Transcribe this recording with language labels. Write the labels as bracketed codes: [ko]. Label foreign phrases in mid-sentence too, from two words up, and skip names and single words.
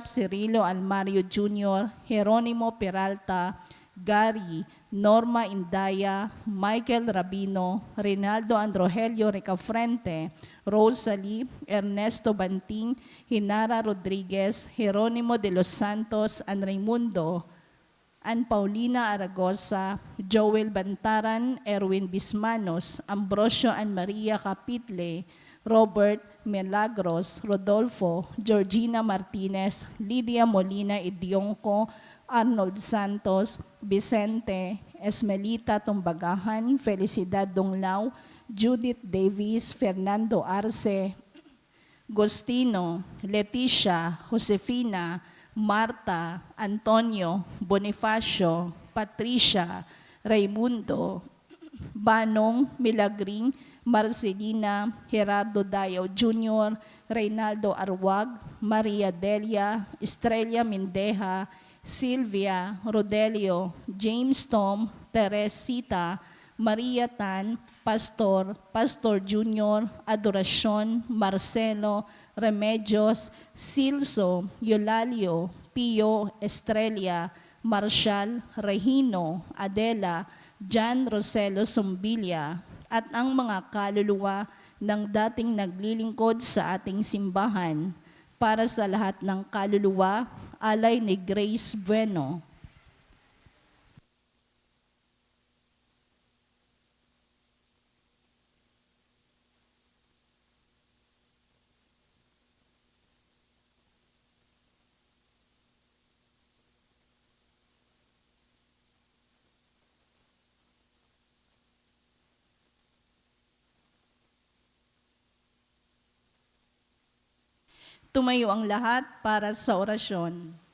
[en] Cirilo Almario Jr., Jeronimo Peralta, Gary, Norma Indaya, Michael Rabino, Rinaldo Androgelio Ricafrente, Rosalie, Ernesto Banting, Hinara Rodriguez, Jeronimo de los Santos, and Raimundo, and Paulina Aragosa, Joel Bantaran, Erwin Bismanos, Ambrosio and Maria Capitle, Robert Milagros, Rodolfo, Georgina Martinez, Lydia Molina Idionco, Arnold Santos, Vicente, Esmelita Tumbagahan, Felicidad Donglao, Judith Davis, Fernando Arce, Gostino, Leticia, Josefina, Marta, Antonio, Bonifacio, Patricia, Raimundo, Banong, Milagring, Marcelina, Gerardo Dayaw Jr., Reynaldo Arwag, Maria Delia, Estrella Mindeja, Sylvia, Rodelio, James Tom, Teresita, Maria Tan, Pastor, Pastor Junior, Adoracion, Marcelo, Remedios, Silso, Eulalio, Pio, Estrella, Marcial Regino Adela, Jan Roselo Sumbilla, [tl] at ang mga kaluluwa ng dating naglilingkod sa ating simbahan, para sa lahat ng kaluluwa, alay ni Grace Bueno. Tumayo ang lahat para sa orasyon.